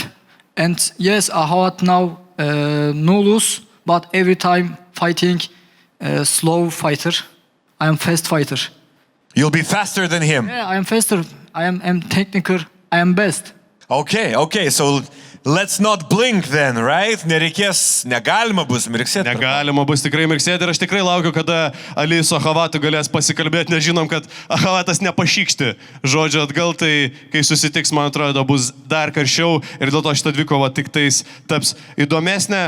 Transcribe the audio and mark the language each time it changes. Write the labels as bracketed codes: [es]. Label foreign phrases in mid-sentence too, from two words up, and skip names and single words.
[en] And yes, Ahavat now no lose. But every time fighting slow fighter, I am fast fighter. You'll be faster than him. Yeah, I am faster. I am technical. I am best. Okay, so let's not blink then, right? [lt] Negalima bus mirksėti. Negalima bus tikrai mirksėti ir aš tikrai laukiu, kada Ali su Ahavatu galės pasikalbėti, nes žinom, kad Ahavatas nepašykšti žodžio atgal, tai kai susitiks, man atrodo, bus dar karščiau ir dėl to šitą dvikovą tik tais taps įdomesnė.